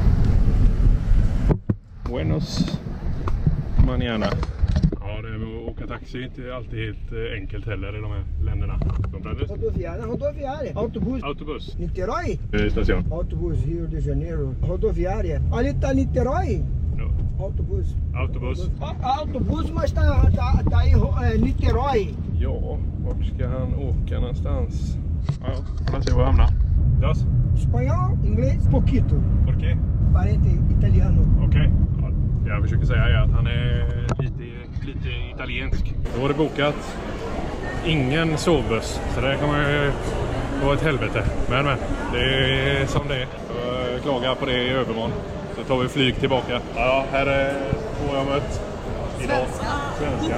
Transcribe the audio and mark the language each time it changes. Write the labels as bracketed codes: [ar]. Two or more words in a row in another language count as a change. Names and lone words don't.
[es] Buenos mañana. [sv] Ja, det här med att åka taxi är inte alltid helt enkelt heller i de här länderna. [pt] Rodoviária. Autobus. Autobus. Niterói? [en] Station. [pt] Autobus Rio de Janeiro. Rodoviária. Ali tá Niterói? No. Autobus. Autobus. Autobus, mas tá aí Niterói. [sv] Ja, vart ska han åka någonstans? Ja, får se var jag hamnar. Das? [pt] Espanhol, inglês, pouquito. [es] Por qué? [pt] Parente italiano. [sv] Okej. Ja, jag försöker säga att han är lite italiensk. Då var det bokat. Ingen sovbuss. Så det kommer ju vara ett helvete. Men det är som det är. Jag klagar på det i övermorgon. Så tar vi flyg tillbaka. Ja, här är två jag mött. Idag. Svenska.